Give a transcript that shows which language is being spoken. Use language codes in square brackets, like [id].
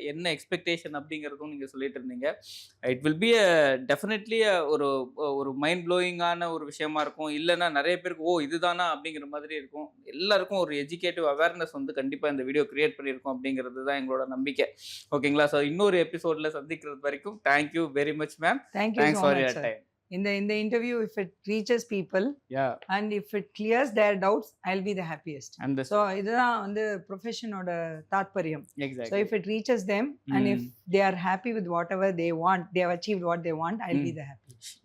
[ta] என்ன எக்ஸ்பெக்டேஷன் அப்படிங்கிறதும் நீங்கள் சொல்லிட்டு இருந்தீங்க. [en] it will be definitely [ta] ஒரு மைண்ட் ப்ளோயிங்கான ஒரு விஷயமா இருக்கும். இல்லைன்னா நிறைய பேருக்கு இதுதானா அப்படிங்கிற மாதிரி இருக்கும். எல்லாருக்கும் ஒரு எஜுகேட்டிவ் அவேர்னஸ் வந்து கண்டிப்பாக இந்த வீடியோ கிரியேட் பண்ணியிருக்கோம் அப்படிங்கிறது தான் எங்களோட நம்பிக்கை. ஓகேங்களா? ஸோ இன்னொரு எபிசோடில் சந்திக்கிறது வரைக்கும் thank you very much ma'am. [en] Thanks for your time. In the interview, if it reaches people, and if it clears their doubts, I'll be the happiest. [ta] So இதுதான் வந்து ப்ரொஃபஷனோட தாத்பரியம். [en] So if it reaches them and if they are happy with whatever they want, they have achieved what they want, I'll be the happiest.